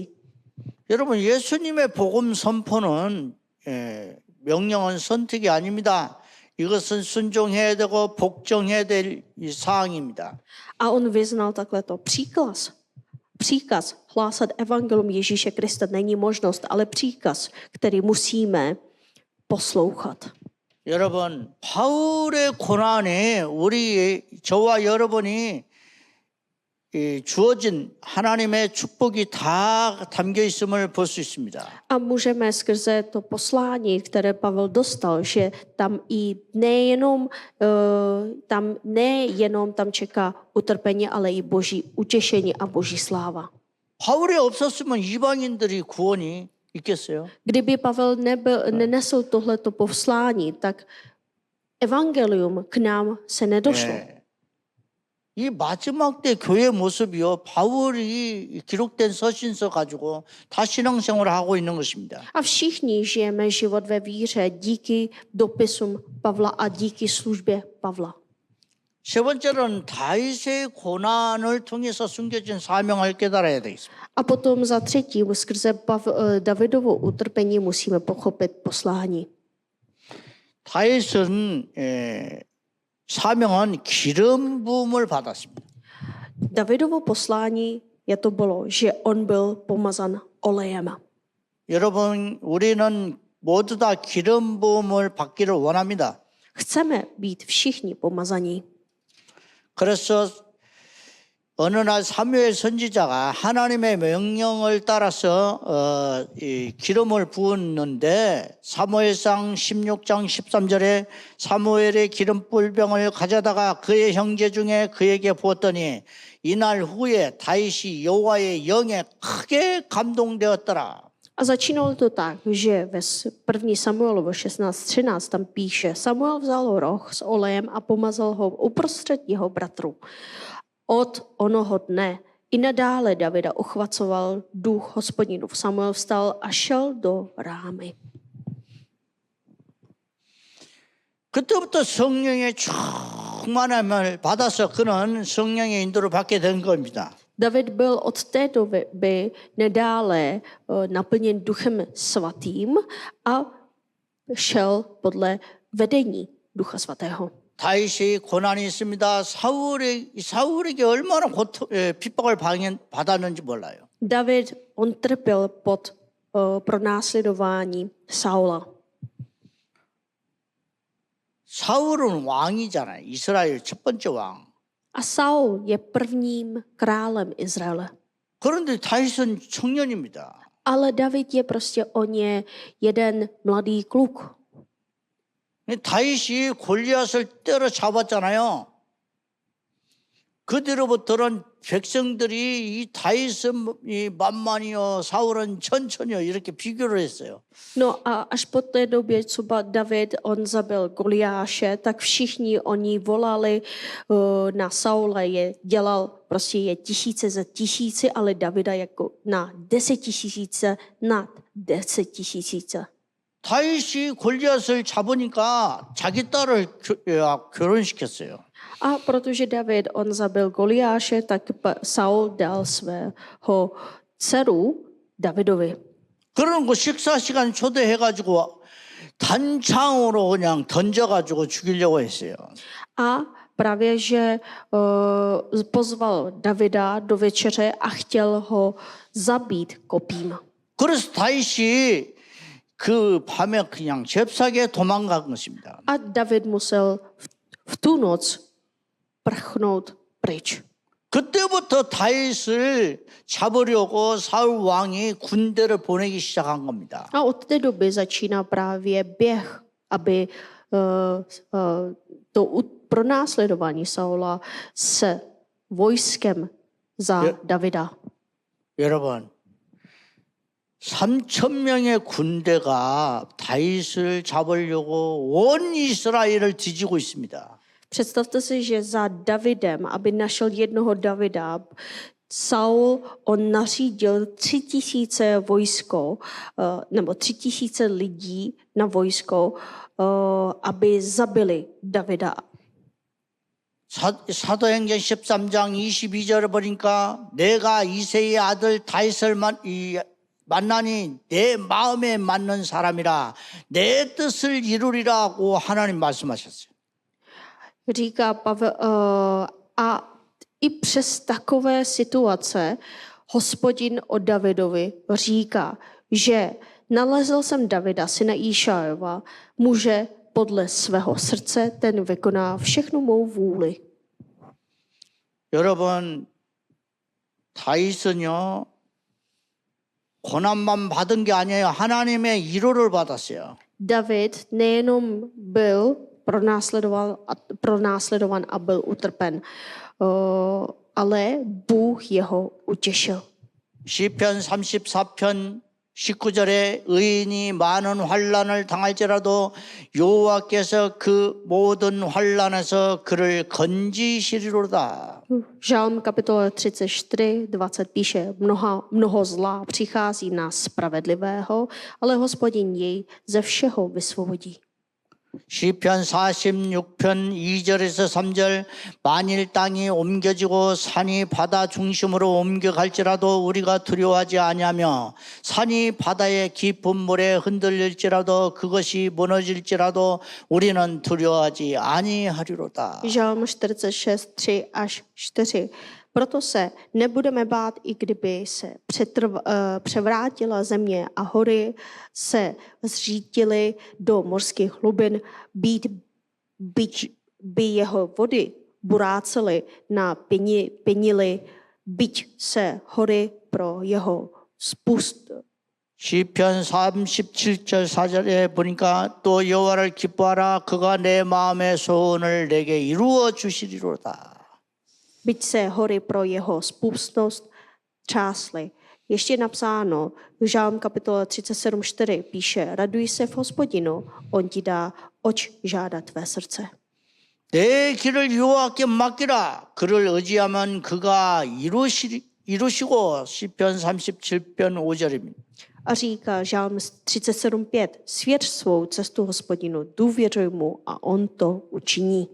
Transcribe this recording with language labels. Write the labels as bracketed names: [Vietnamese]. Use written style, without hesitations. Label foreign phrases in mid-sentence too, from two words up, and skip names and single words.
[Korean] 여러분 예수님의 복음 선포는 명령은 선택이 아닙니다. 이것은 순종해야 되고 복종해야 될 사항입니다. [Czech] A on vyznal takhle to příkaz hlásat evangelium Ježíše Krista není možnost, ale příkaz, který musíme poslouchat. [Korean] 여러분 바울의 고난에 저와 여러분이 주어진 하나님의 축복이 다 담겨 있음을 볼 수 있습니다. [Czech] A můžeme skrze to poslání, které Pavel dostal, že tam i nejenom tam čeká utrpení, ale i boží utěšení a boží sláva. [Korean] 바울이 없었으면 이방인들이 구원이 있겠어요? [Czech] Kdyby Pavel nenesl tohleto poslání, tak evangelium k nám se nedošlo. [Korean] 이 마지막 때 교회 모습이요. 바울이 기록된 서신서 가지고 다 신앙생활을 하고 있는 것입니다. [Czech] A všichni žijeme život ve víře díky dopisům Pavla a díky službě Pavla. [Korean] 세 번째로는 다윗의 고난을 통해서 숨겨진 사명을 깨달아야 되겠습니다. [Czech] A potom za třetí, skrze Davidovo utrpení musíme pochopit poslání. [Korean] 다윗은 사명은 기름 부음을 받았습니다. [Czech] Davidovo poslání to bylo, že on byl pomazan olejem. [Korean] 여러분, 우리는 모두 다 기름 부음을 받기를 원합니다. [Czech] Chceme být všichni pomazaní. [Korean] 그래서 어느 날 사무엘 선지자가 하나님의 명령을 따라서 이 기름을 부었는데 사무엘상 16장 13절에 사무엘의 기름 뿔병을 가져다가 그의 형제 중에 그에게 부었더니 이날 후에 다윗이 여호와의 영에 크게 감동되었더라. [Czech] A začínalo to tak, že ve 1. Samuelovo 16:13 tam píše, Samuel vzal roh s olejem a pomazal ho uprostřed jeho bratrů. Od onoho dne i nadále Davida uchvacoval duch Hospodinův. Samuel vstal a šel do Rámy. [Korean] 그때부터 성령의 충만함을 받아서 그는 성령의 인도를 받게 된 겁니다. [Czech] David byl od té doby nadále naplněn duchem svatým a šel podle vedení ducha svatého. [Korean] 다윗이 고난이 있습니다. 사울에게 얼마나 핍박을 받았는지 몰라요. [Czech] David, on trpěl pod pronásledování Saula. [Korean] 사울은 왕이잖아요. 이스라엘 첫 번째 왕. [Czech] A Saul je prvním králem Izraele. [Korean] 그런데 다윗은 청년입니다. [Czech] Ale David je prostě o ně jeden mladý kluk. [Korean] 다윗이 골리앗을 때려잡았잖아요. 그뒤로부터는 백성들이 이 다윗은 만만이요 사울은 천천히요 이렇게 비교를 했어요. [Czech] No a až po té době, co David on zabil Goliáše, tak všichni oni volali na Saula, je dělal prostě je tisíce za tisíci, ale Davida jako na 10 000 nad 10 000. [Korean] 다윗이 골리앗을 잡으니까 자기 딸을 결혼시켰어요. [Czech] A protože David on zabil Goliáše, tak Saul dal svého dceru Davidovi. [Korean] 그러는 거 식사 시간 초대해가지고 단창으로 그냥 던져가지고 죽이려고 했어요. [Czech] A právě, že pozval Davida do večeře a chtěl ho zabít kopím. [Korean] 그래서 다윗이 그 밤에 그냥 잽싸게 도망간 것입니다. [Czech] A David musel v tu noc prchnout pryč. [Korean] 그때부터 다윗을 잡으려고 사울 왕이 군대를 보내기 시작한 겁니다. [Czech] A od té doby začíná právě běh, aby to pronásledování Saula s vojskem za Davida. [Korean] 여러분, 3,000명의 군대가 다윗을 잡으려고 온 이스라엘을 뒤지고 있습니다. [Czech] Představte si, že za Davidem, aby našel jednoho Davida, Saul on nařídil 3 000 vojsko, nebo 3 000 lidí na vojsko, aby zabili Davida. [Korean] 사도행전 13장 22절을 보니까 내가 이새의 아들 다윗을 만나니 내 마음에 맞는 사람이라 내 뜻을 이루리라고 하나님 말씀하셨어요. [Czech] Říká Pavel, a i přes takové situace Hospodin o Davidovi říká, že nalezl jsem Davida, syna Išajova, muže podle svého srdce, ten vykoná všechnu mou vůli. [Korean] 여러분, 다윗은요 고난만 받은 게 아니에요. 하나님의 위로를 받았어요. [Czech] David nejenom byl pronásledovan a byl utrpen, ale Bůh jeho utěšil. [Korean] 시편 34편 19절에 의인이 많은 환난을 당할지라도 여호와께서 그 모든 환난에서 그를 건지시리로다. [Czech] Žalm kapitola 34:20 píše, mnoho zla přichází na spravedlivého, ale Hospodin jej ze všeho vysvobodí. [Korean] 시편 46편 2절에서 3절 만일 땅이 옮겨지고 산이 바다 중심으로 옮겨갈지라도 우리가 두려워하지 아니하며 산이 바다의 깊은 물에 흔들릴지라도 그것이 무너질지라도 우리는 두려워하지 아니하리로다. [Czech] Žalm 46:3-4. Proto se nebudeme bát, i kdyby se převrátila země a hory se zřítily do morských hlubin, by jeho vody burácely na pěnily, byť se hory pro jeho spust. [Korean] 시편 37절 4절에 보니까 또 여호와를 기뻐하라 그가 내 마음의 소원을 내게 이루어 주시리로다. [Czech] Byť se hory pro jeho spustnost třásly, Ještě je napsáno, Žálm kapitola 37:4 píše, raduj se v Hospodinu, on ti dá, oč žádá tvé srdce. [Korean] 내 길을 여호와께 맡기라. 그를 의지하면 그가 이루시고 시편 37편 5절입니다. [Czech] A říká Žálm 37:5, svěř svou cestu Hospodinu, důvěřuj mu a on to učiní.